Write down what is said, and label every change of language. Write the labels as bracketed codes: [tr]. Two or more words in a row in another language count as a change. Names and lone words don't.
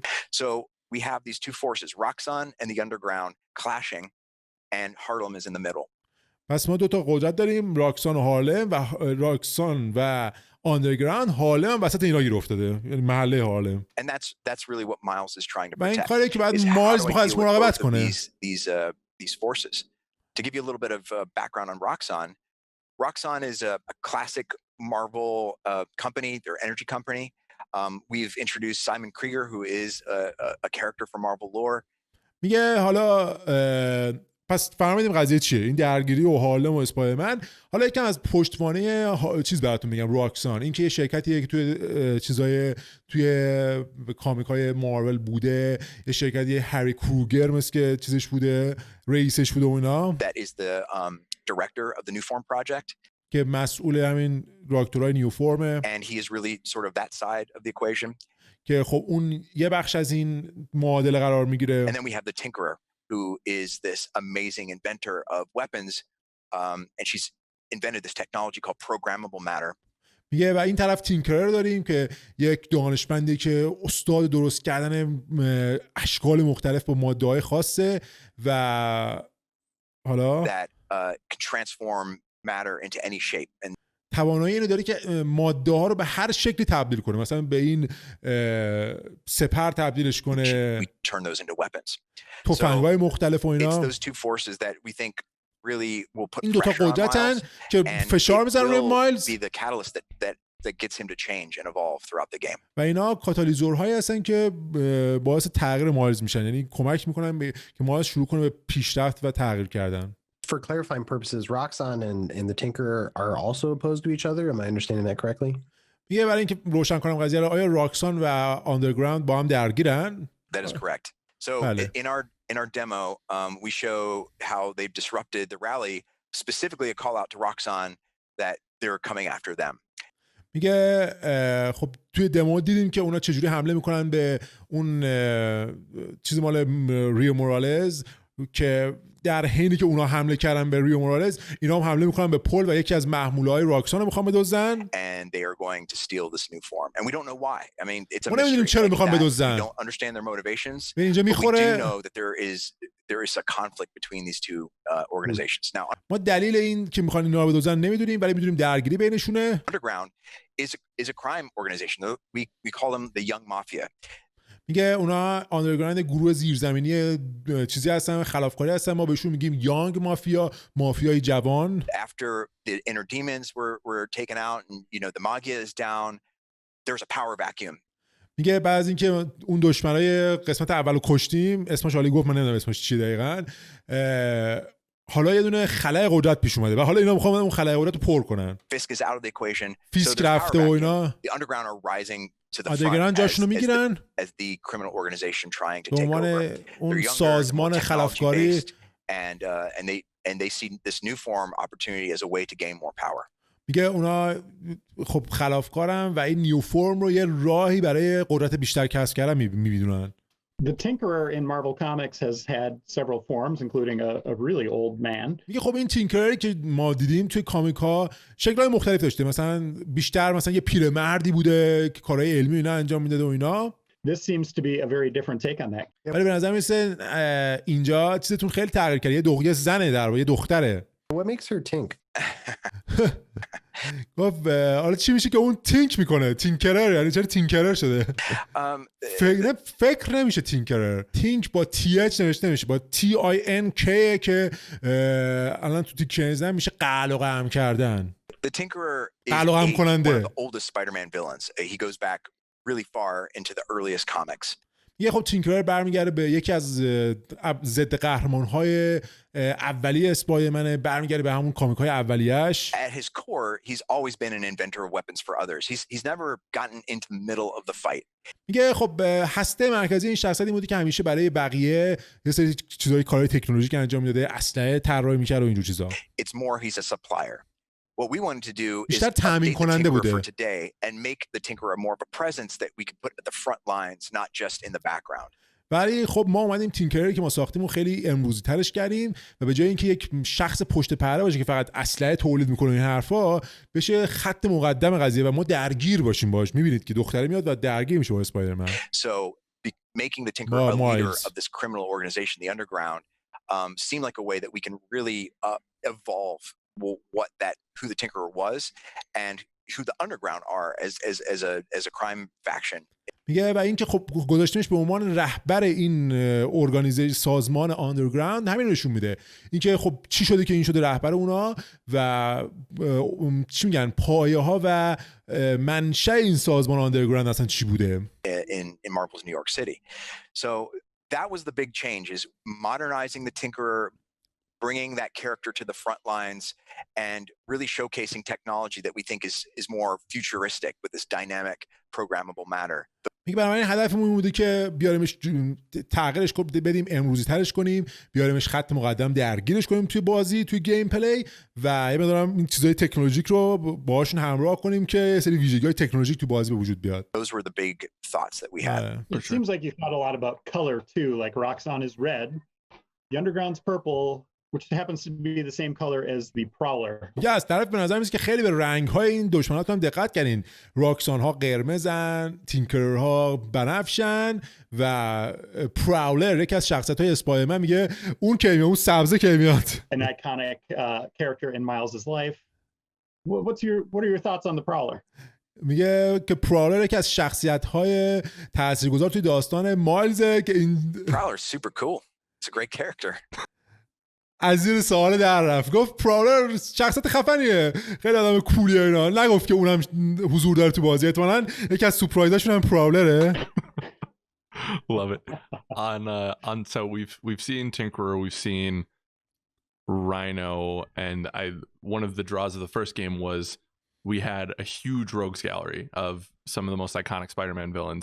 [en] So we have these two forces, Roxxon and the underground, clashing, and Harlem is in the middle. [fa] پس ما دو تا قدرت داریم، راکسان و هارلم، و راکسان و آندرگراند. هارلم هم وسط اینا گیر افتاده، یعنی محله هارلم. [en] And that's really what Miles is trying to [fa] و این [en] protect. [fa] کاری که بعد مایلز میخواد ازش مراقبت کنه. [en] These forces. To give you a little bit of background on Roxxon, Roxxon is a classic Marvel company, they're an energy company. We've introduced Simon Krieger, who is a character from Marvel lore. [fa] میگه حالا پس فهمیدیم قضیه چیه، این درگیری و هارلم و اسپایدرمن. حالا یکم از پشتوانه چیز براتون میگم. راکسان این که یه شرکتیه که توی چیزای توی کامیکای مارول بوده، یه شرکتی هری کروگر مثل که چیزش بوده، رئیسش بوده و اینا. [en] That is the director of the New Form project. [fa] که مسئول همین راکتورهای [en] new form. And he is really sort of that side of the equation. [fa] که خب اون یه بخش از این معادله قرار میگیره. [en] And then we have the Tinkerer, who is this amazing inventor of weapons, and she's invented this technology called programmable matter. [fa] میگه و این طرف تینکرر داریم که یک دانشمندی که استاد درست کردن اشکال مختلف با ماده‌های خاصه و حالا [en] that can transform matter into any shape. And [fa] توانایی اینو داره که ماده ها رو به هر شکلی تبدیل کنه، مثلا به این سپر تبدیلش کنه، [en] we turn those into weapons. [fa] تفنگ‌های مختلف و اینا. [en] It's those two forces that we think really will put [fa] این دو تا [en] pressure on [fa] قدرتن [en] Miles, [fa] که [en] and [fa] فشار [en] it [fa] میذارن روی [en] will [fa] مایلز [en] be the catalyst that gets him to change and evolve throughout the game. [fa] و اینا کاتالیزورهایی هستن که باعث تغییر مایلز میشن، یعنی کمک میکنن که مایلز شروع کنه به پیشرفت و تغییر کردن. [en] For clarifying purposes, Roxxon and the Tinkerer are also opposed to each other. Am I understanding that correctly? [fa] میگه برای اینکه روشن کنم قضیه رو، آیا راکسان و آندرگراند با هم درگیرن؟ [en] That is correct. So in our demo, we show how they've disrupted the rally, specifically a call out to Roxxon that they're coming after them. [fa] میگه خب توی دمو دیدیم که اونا چجوری حمله میکنن به اون چیز مال ریو مورالز، که در حینی که اونا حمله کردن به ریو مورالز، اینا هم حمله میکنن به پل و یکی از محموله‌های راکسان رو میخوان بدزدن. [en] And they are going to steal this new form, and we don't know why. I mean, it's a [fa] ما نمیدونیم چرا میخوان بدزدن. [en] We don't understand their motivations. [fa] به اینجا [en] We [fa] میخوره. [en] do know that there is a conflict between these two organizations. Now, [fa] ما دلیل این که میخوان اینا رو بدزدن نمیدونیم، ولی میدونیم درگیری بینشونه. [en] Underground is a crime organization. We call them the Young Mafia. [fa] میگه اونا آندرگراند گروه زیرزمینی چیزی هستن، خلافکاری هستن، ما بهشون میگیم یانگ مافیا، مافیای جوان. [en] After the inner demons were taken out and the magia is down, there's a power vacuum. [fa] میگه بعد از اینکه اون دشمنای قسمت اولو کشتیم، اسمش حالی گفت من نمیدونم اسمش چی دقیقاً، حالا یه دونه خلای قدرت پیش اومده و حالا اینا میخوان اون خلای قدرت رو پر کنن. [en] Fisk is out of the equation. [fa] فیسک رفته و اینا. [en] The underground are rising to the [fa] آندرگراند جاشونو میگیرن [en] as the criminal organization trying to [fa] به [en] take [fa] عنوان [en] over. [fa] اون سازمان خلافکاری [en] and they see this new form opportunity as a way to gain more power. [fa] میگه اونا خب خلافکارن و این [en] new form [fa] رو یه راهی برای قدرت بیشتر کسب کردن میبینن. [en] The Tinkerer in Marvel Comics has had several forms, including a really old man. [fa] میگه خب این تینکرری که ما دیدیم توی کامیک ها شکل‌های مختلف داشته، مثلا بیشتر مثلا یه پیرمردی بوده که کارهای علمی اینا انجام میداده و اینا. [en] This seems to be a very different take on that. [fa] ولی به نظر میاد اینجا چیزتون خیلی تغییر کرده. یه زنه در واقع، یه دختره. [en] What makes her tink? [fa] گفت حالا چی میشه که اون تینک میکنه؟ تینکرر یعنی چرا تینکرر شده؟ فکر نمیشه تینکرر. تینک با تی اچ نوشته نمیشه، با تی آی ان کی که الان تو دیکشنری میشه قلقم کردن. [en] The Tinkerer is [fa] قلقم [en] one [fa] کننده. [en] of the oldest Spider-Man villains. He goes back really far into the earliest comics. [fa] یه خب تینکرر برمیگرده به یکی از ضد قهرمان‌های اولیه اسپایدرمن، برمیگرده به همون کامیک‌های اولیه‌اش. [en] At his core, he's always been an inventor of weapons for others. He's never gotten into the middle of the fight. [fa] میگه خب هسته مرکزی این شخصیت این بوده که همیشه برای بقیه یه سری چیزای کارهای تکنولوژیک انجام میداده، اسلحه طراحی می‌کرد و اینجور چیزا. [en] It's more he's a supplier. What we wanted to do is [fa] بیشتر [en] update [fa] تامین [en] the [fa] کننده [en] Tinkerer [fa] بوده. [en] for today and make the Tinkerer more of a presence that we could put at the front lines, not just in the background. [fa] ولی خب ما اومدیم تینکرری که ما ساختیم و خیلی امروزی ترش کردیم و به جای اینکه یک شخص پشت پرده باشه که فقط اسلحه تولید میکنه این حرفا، بشه خط مقدم قضیه و ما درگیر باشیم باش. میبینید که دختره میاد و درگیر میشه با اسپایدرمن. [en] So making the Tinkerer a leader of this criminal organization, the Underground, seemed like a way that we can really evolve who the Tinkerer was and who the Underground are as a crime faction. [fa] میگه و اینکه خب گذاشتیمش به عنوان رهبر این ارگانیزیشن، سازمان آندرگراند، همین نشون میده اینکه خب چی شده که این شده رهبر اونا و چی میگن پایه ها و منشأ این سازمان آندرگراند اصلا چی بوده [en] in Marvel's New York City. So that was the big change, is modernizing the Tinkerer, bringing that character to the front lines and really showcasing technology that we think is more futuristic with this dynamic programmable matter. [fa] میگه برای این هدفمون بوده که بیاریمش، تغییرش بدیم، امروزی ترش کنیم، بیاریمش خط مقدم، درگیرش کنیم توی بازی، توی [en] game play [fa] و یه مقدارم این چیزای تکنولوژیک رو باهاشون همراه کنیم که یه سری ویژگی‌های تکنولوژیک تو بازی به وجود بیاد. [en] Those were the big thoughts that we had. It seems like you thought a lot about color too, like Roxxon is red, the Underground's purple, which happens to be the same color as the Prowler. [fa] یا از طرف به نظر میاد که خیلی به رنگ‌های این دشمنات هم دقت کردین. راکسان ها قرمزن، تینکرر ها بنفشن و پراولر یکی از شخصیت‌های اسپایدرمن میگه اون که میاد، اون سبزه که میاد. [en] An iconic character in Miles's life. What are your thoughts on the Prowler? [fa] میگه که پراولر یکی از شخصیت‌های تاثیرگذار توی داستان مایلزه که این [en] Prowler's super cool. It's a great character. [fa] از زیر سوال در رفت. گفت پراولر شخصیت خفنیه، خیلی آدم کولیه اینا. نگفت که اونم حضور داره تو بازی. احتمالاً یکی از سورپرایزاشون هم پراولره. [en] Love it. On so we've seen Tinkerer, we've seen Rhino, and one of the draws of the first game was we had a huge rogues gallery of some of the most iconic Spider-Man villains.